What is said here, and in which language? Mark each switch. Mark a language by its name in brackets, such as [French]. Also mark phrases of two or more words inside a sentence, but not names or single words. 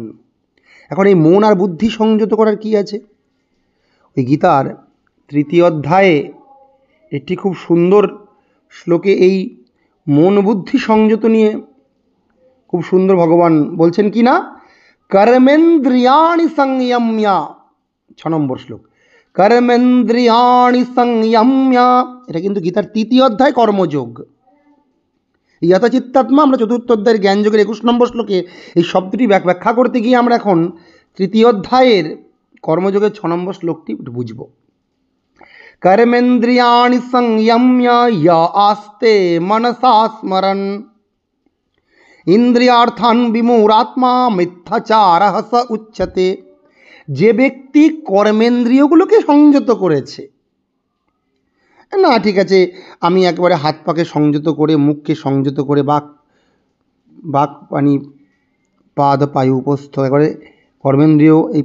[Bangla] এখন এই মন আর বুদ্ধি সংযত করার কি আছে? ওই গীতার 3 অধ্যায়ে একটি খুব সুন্দর শ্লোকে এই মন বুদ্ধি সংযত নিয়ে খুব সুন্দর ভগবান বলছেন কি না, [Sanskrit] কর্মেন্দ্রিয়াণি সংযম্য, [Bangla] 6 নম্বর শ্লোক, [Sanskrit] কর্মেন্দ্রিয়াণি সংযম্য। [Bangla] এটা কিন্তু গীতার 3 অধ্যায় কর্মযোগ। যতচিত্তাত্মা আমরা 4র্থ অধ্যায়ের জ্ঞানযোগের 21 নম্বর শ্লোকে এই শব্দটি ব্যাখ্যা করতে গিয়ে আমরা এখন 3 অধ্যায়ের কর্মযোগের 6 নম্বর শ্লোকটি বুঝব। [Sanskrit] कर्मेन्द्रियाणि संयम्य य आस्ते मनसा स्मरन् इंद्रियार्थान् विमूढात्मा मिथ्याचारः स उच्यते। [Bangla] যে ব্যক্তি কর্মেন্দ্রিয়গুলোকে সংযত করেছে, না ঠিক আছে আমি একবারে হাত পাকে সংযত করে, মুখকে সংযত করে, বাক পানি পাদ পায়ু উপস্থ, একবারে কর্মেন্দ্রিয় এই